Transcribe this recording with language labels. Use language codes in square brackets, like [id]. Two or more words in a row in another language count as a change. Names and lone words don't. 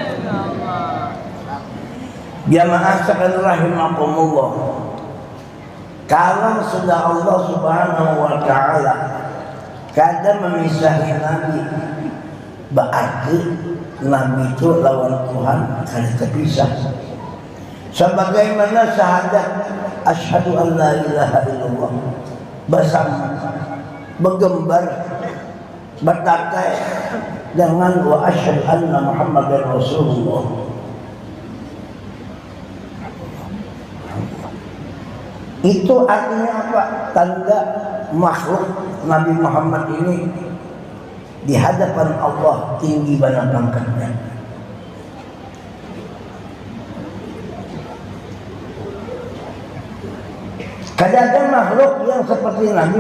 [bjn] Jamaah sekalian rahimakumullah, kalau sudah Allah [ar] سبحانه وتعالى [bjn] kada memisahi Nabi, berarti Nabi itu lawan Tuhan kada terpisah. Sebagaimana syahadat [ar] أشهد أن لا إله إلا الله [bjn] bersama bergembar bertakai dengan [ar] وأشهد أن محمدا رسول الله. [bjn] Itu artinya apa? Tanda makhluk Nabi Muhammad ini di hadapan Allah tinggi bana pangkatnya. Kada ada makhluk yang seperti Nabi.